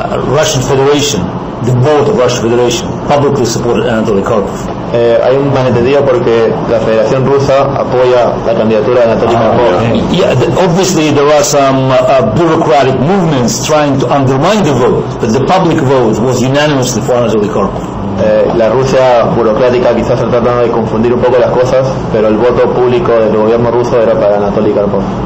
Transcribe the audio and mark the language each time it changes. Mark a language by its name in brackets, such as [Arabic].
[English] Russian Federation, the board of Russian Federation, publicly supported Anatolия Карпова. [Spanish] Hay un malentendido porque la Federación Rusa apoya la candidatura de Anatolía Karpova. [English] Yeah, obviously there are some bureaucratic movements trying to undermine the vote, but the public vote was unanimously for Anatolía Karpova. [Spanish] La Rusia burocrática quizás está tratando de confundir un poco las cosas, pero el voto público del gobierno ruso era para Anatolía Karpov.